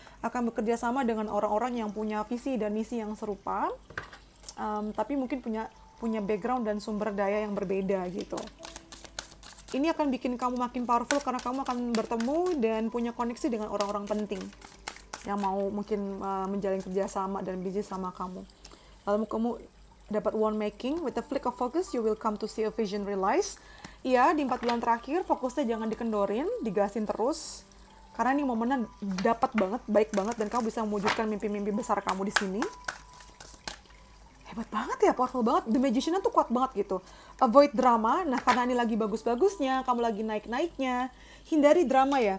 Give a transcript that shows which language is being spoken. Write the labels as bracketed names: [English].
[Indonesian] Akan bekerja sama dengan orang-orang yang punya visi dan misi yang serupa. Tapi mungkin punya background dan sumber daya yang berbeda gitu. Ini akan bikin kamu makin powerful karena kamu akan bertemu dan punya koneksi dengan orang-orang penting yang mau mungkin menjalin kerjasama dan bisnis sama kamu. Lalu kamu dapat [English] one making, with a flick of focus you will come to see a vision realize. [Indonesian] Iya, di 4 bulan terakhir fokusnya jangan dikendorin, digasin terus. Karena ini momennya dapat banget, baik banget, dan kamu bisa mewujudkan mimpi-mimpi besar kamu di sini. hebat banget ya, powerful banget. The Magician tuh kuat banget gitu. [English] Avoid drama. [Indonesian] Nah, karena ini lagi bagus-bagusnya, kamu lagi naik-naiknya, hindari drama ya.